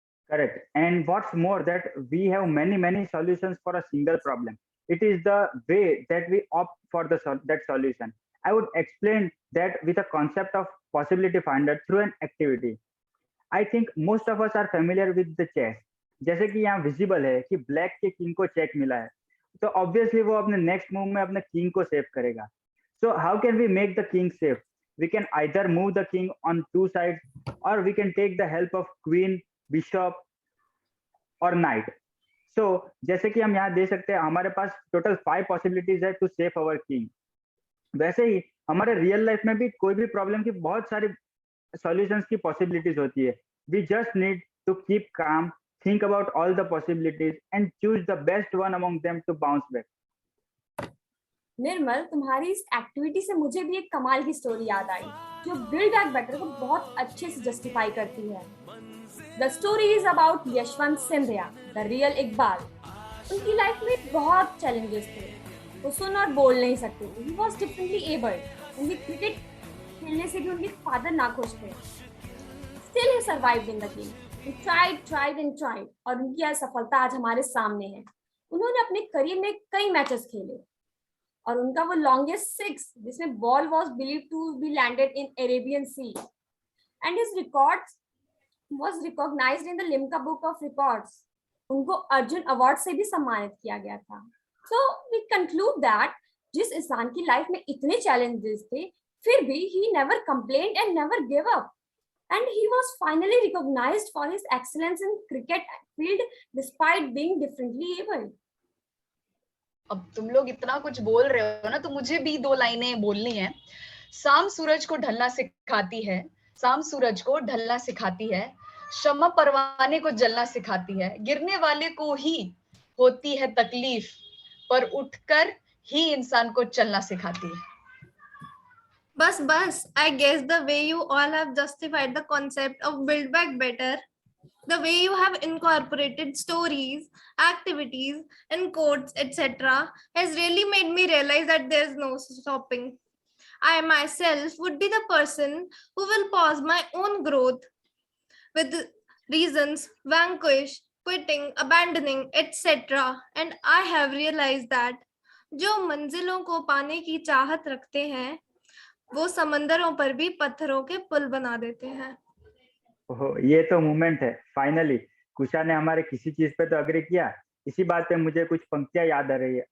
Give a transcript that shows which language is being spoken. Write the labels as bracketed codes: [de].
[en] Correct. And what's more, that we have many solutions for a single problem. It is the way that we opt for that solution. I would explain that with a concept of possibility finder through an activity. I think most of us are familiar with the chess. [hi] जैसे कि यहाँ visible है कि black के king को check मिला है, तो ऑब्वियसली वो अपने नेक्स्ट मूव में अपने किंग को सेव करेगा. [en] So how can we make the king safe? We can either move the king on two sides और we can take the help of queen, bishop और knight. [hi] सो जैसे कि हम यहाँ दे सकते हैं, हमारे पास टोटल 5 पॉसिबिलिटीज है [en] To save our king. [hi] वैसे ही हमारे रियल लाइफ में भी कोई भी प्रॉब्लम की बहुत सारी सॉल्यूशंस की पॉसिबिलिटीज होती है. [en] We just need to keep calm, think about all the possibilities and choose the best one among them to bounce back. [hi] निर्मल, तुम्हारी इस एक्टिविटी से मुझे भी एक कमाल की स्टोरी याद आई जो बिल्ड बैक बेटर को बहुत अच्छे से जस्टिफाई करती है. [en] The story is about Yashwant Scindia, the real Iqbal. [hi] उनकी लाइफ में बहुत चैलेंजेस थे. वो सुन और बोल नहीं सकते थे. [en] He was differently abled. [hi] उनके क्रिकेट खेलने से भी उनके फादर नाखुश थे. [en] Still he survived in the game. He tried and tried [hi] और उनकी असफलता आज हमारे सामने है. उन्होंने अपने करियर में कई मैचेस खेले और उनका वो लॉन्गेस्ट 6 जिसमें [en] Ball was believed to be landed in Arabian sea and his records was recognised in the Limca book of records. [hi] उनको अर्जुन अवार्ड से भी सम्मानित किया गया था. [en] so we conclude that [hi] जिस इंसान की लाइफ में इतने चैलेंजेस थे, फिर भी [en] he never complained and never gave up, and he was finally recognized for his excellence in cricket field despite being differently able. [hi] अब तुम लोग इतना कुछ बोल रहे हो ना, तो मुझे भी 2 लाइनें बोलनी है. शाम सूरज को ढलना सिखाती है, शाम सूरज को ढलना सिखाती है, शम्मा परवाने को जलना सिखाती है, गिरने वाले को ही होती है तकलीफ, पर उठकर ही इंसान को चलना सिखाती है. [en] बस, I guess the way you all have justified the concept of build back better, the way you have incorporated stories, activities, and quotes, etc., has really made me realize that there's no stopping. I myself would be the person who will pause my own growth with reasons, vanquish, quitting, abandoning, etc. And I have realized that [hi] जो मंजिलों को पाने की चाहत रखते हैं, वो समंदरों पर भी पत्थरों के पुल बना देते हैं. ओहो, ये तो मोमेंट है. फाइनली कुशा ने हमारे किसी चीज पे तो अग्री किया. इसी बात पे मुझे कुछ पंक्तियां याद आ रही है.